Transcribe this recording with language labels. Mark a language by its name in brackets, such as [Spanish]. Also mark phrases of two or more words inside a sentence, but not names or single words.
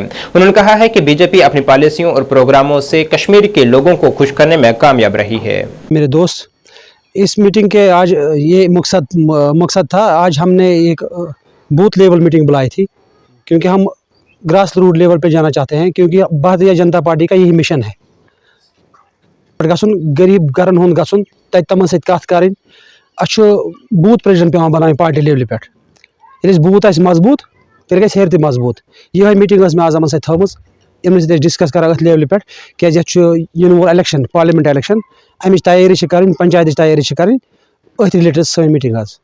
[Hindi] उन्होंने कहा है कि बीजेपी अपनी पॉलिसियों और प्रोग्रामों से कश्मीर के लोगों को खुश करने में कामयाब रही है। मेरे दोस्त, इस मीटिंग के आज ये मकसद था, आज हमने एक [English] booth level meeting [Hindi] बुलाई थी, क्योंकि हम [English] grass root level [Hindi] पे जाना चाहते हैं, क्योंकि भारतीय जनता पार्टी का यही मिशन है। [Kashmiri] गरीब गरन हुन गसुन तत तमन सत कथ करें, अच्छु [English] booth president [Kashmiri] पेवान बनाने [English] party level [Kashmiri] पे। ये बूथ आस मजबूत तेल गस हेर मजबूत। [Hindi] यह मीटिंग में [Kashmiri] आजम सत थमज, इन डिस्कस कर अथ लेवल पे क्या इन वो इलेक्शन [English] parliament election [Kashmiri] अमिच तैयारी कर, पंचायत तैयारी कर, अथ रिलेटेड सही मीटिंग आज।